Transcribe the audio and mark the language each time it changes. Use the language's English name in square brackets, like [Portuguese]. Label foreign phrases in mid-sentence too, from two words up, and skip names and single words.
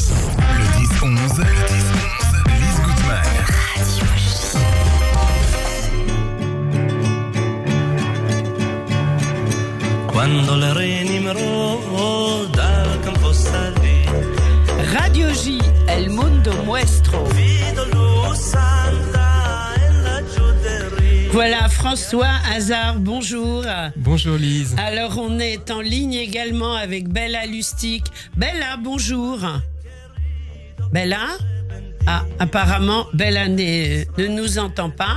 [French] Le 10-11, Lise Gutmann. Radio J. [Italian] Quando le reni mro dal campo salì. [French] Radio J, El Mundo Muestro. Voilà, François Hazard, bonjour. Bonjour Lise. Alors, on est en ligne également avec Bella Lustig. Bella, bonjour. Bella ? Ah, apparemment, Bella ne nous entend pas.